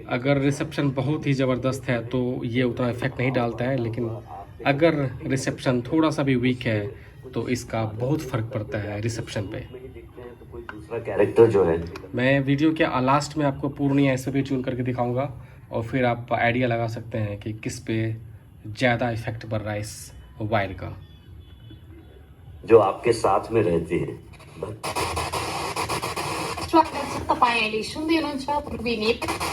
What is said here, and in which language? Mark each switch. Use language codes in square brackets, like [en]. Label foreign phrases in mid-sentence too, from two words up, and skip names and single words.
[hi] अगर रिसेप्शन बहुत ही ज़बरदस्त है तो ये उतना इफेक्ट नहीं डालता है, लेकिन अगर रिसेप्शन थोड़ा सा भी वीक है तो इसका बहुत फ़र्क पड़ता है रिसेप्शन पे। दिखते हैं तो कोई दूसरा कैरेक्टर जो है मैं वीडियो के लास्ट में आपको पूर्णिया ऐसे भी ट्यून करके दिखाऊंगा और फिर आप आइडिया लगा सकते हैं कि किस पे ज़्यादा इफेक्ट पड़ रहा है इस वायर का। जो आपके साथ में रहती है। [ne] स्वागत छ तपाईँ अहिले सुन्दै हुनुहुन्छ पूर्वी नेपाल।